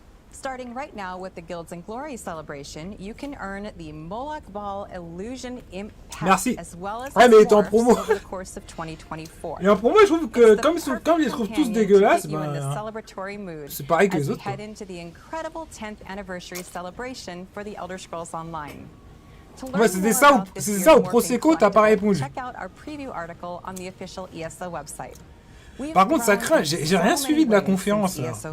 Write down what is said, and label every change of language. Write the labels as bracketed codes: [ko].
[en] Starting right now with the Guilds and Glory celebration, you can earn the Moloch Ball Illusion Imp Pass, as well as over the course of 2024. [fr] Et en promo, je trouve que comme je les trouve tous dégueulasses, c'est pareil que les autres. [en] Head into the incredible 10th anniversary celebration for the Elder Scrolls Online. [fr] Ouais, c'était ça au Prosecco, t'as pas répondu. [en] Check out our preview article on the official ESO website. [fr] Par contre, ça craint, j'ai rien suivi de la conférence. Là.